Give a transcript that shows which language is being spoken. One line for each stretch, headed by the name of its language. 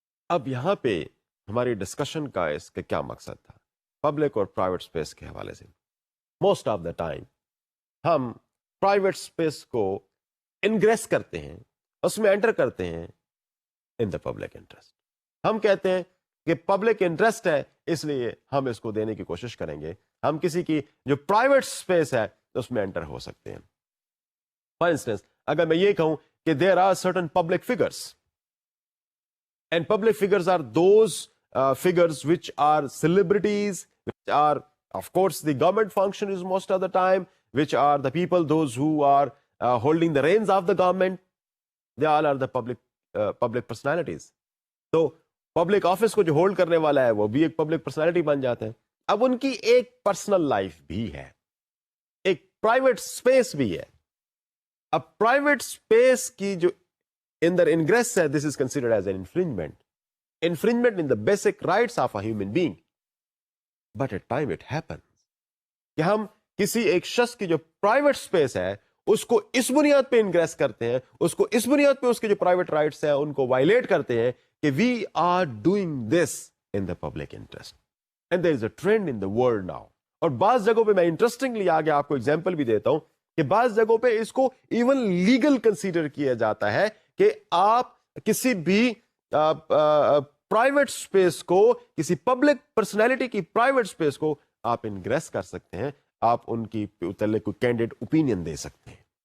Urdu: اب یہاں پہ ہماری ڈسکشن کا اس کا کیا مقصد تھا پبلک اور پرائیویٹ اسپیس کے حوالے سے؟ موسٹ آف دا ٹائم ہم پرائیویٹ اسپیس کو انگریس کرتے ہیں، اس میں انٹر کرتے ہیں
English: In the public interest.
Urdu: ہم کہتے ہیں کہ پبلک انٹرسٹ ہے اس لیے ہم اس کو دینے کی کوشش کریں گے. ہم کسی کی جو پرائیویٹ اسپیس ہے اس میں انٹر ہو سکتے ہیں.
English: for instance
Urdu: اگر میں یہ کہوں کہ
English: There are certain public figures and public figures are those figures which are celebrities, which are, of course, the government function is most of the time, which are the people, those who are holding the reins of the government, they all are the public personalities. So, public office
Urdu: کو جو hold کرنے والا ہے وہ بھی ایک public personality بن جاتے ہیں. اب ان کی ایک پرسنل لائف بھی ہے, ایک پرائیویٹ اسپیس بھی ہے. اب پرائیویٹ اسپیس کی جو اندر انگریس ہے,
English: this is considered as an infringement in the basic rights of a human being. But at time it happens
Urdu: کہ ہم کسی ایک شخص کی جو پرائیویٹ اسپیس ہے اس کو اس بنیاد پہ انگریس کرتے ہیں, اس کو اس بنیاد پہ اس کے جو پرائیویٹ رائٹس ہیں ان کو وائلیٹ کرتے ہیں کہ
English: We are doing this in the public interest. And there is a trend in the world now.
Urdu: اور بعض جگہوں پہ میں انٹرسٹنگلی آگے آپ کو ایگزامپل بھی دیتا ہوں کہ بعض جگہوں پہ اس کو ایون لیگل کنسیڈر کیا جاتا ہے کہ آپ کسی بھی پرائیویٹ اسپیس کو, کسی پبلک پرسنالٹی کی پرائیویٹ اسپیس کو آپ انگریس کر سکتے ہیں, آپ ان کی متعلق کوئی کینڈیڈ اوپینین دے سکتے ہیں.